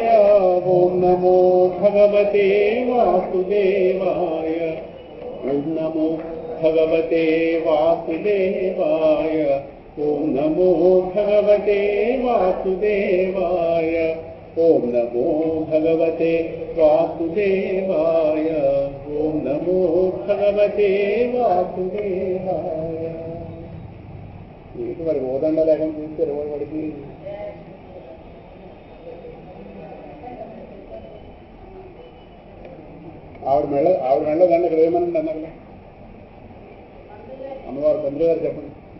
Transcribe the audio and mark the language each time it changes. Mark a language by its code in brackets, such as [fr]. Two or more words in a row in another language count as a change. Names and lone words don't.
[sa] ఓం నమో భగవతే వాసుదేవాయ, ఓం నమో భగవతే వాసుదేవాయ, ఓం నమో భగవతే వాసుదేవాయ, ఓం నమో భగవతే వాసుదేవాయ, ఓం నమో భగవతే వాసుదేవాయ. [te] ఏంటి మరి ఓదండ లేకుండా చూస్తారు వాడికి. ఆవిడ మెళ్ళ దండ ఇక్కడ ఏమనండి అన్నారు అమ్మవారు పంతులు గారు చెప్పండి.